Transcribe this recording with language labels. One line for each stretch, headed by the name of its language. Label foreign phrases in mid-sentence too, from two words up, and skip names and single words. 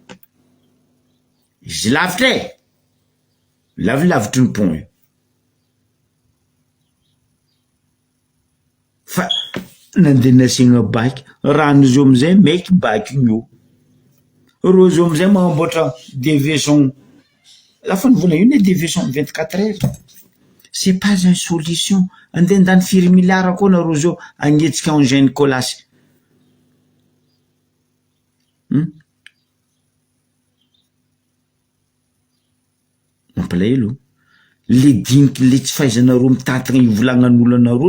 Malagasy: izy lavitra lavilavitry ny pont io fa nandeha nasiagna baky rano zio amizay maiky baky io rô zio amizay magnamboatra déviation lafa nivola io ne
French: déviation 24 heures c'est pas une solution
Malagasy: andeha ndany firy miliara koa nareo zio agnetsika engin Nicolas mampalahelo le diniky le tsy fahaizanareo mitantagna ivolagnan'olo anareo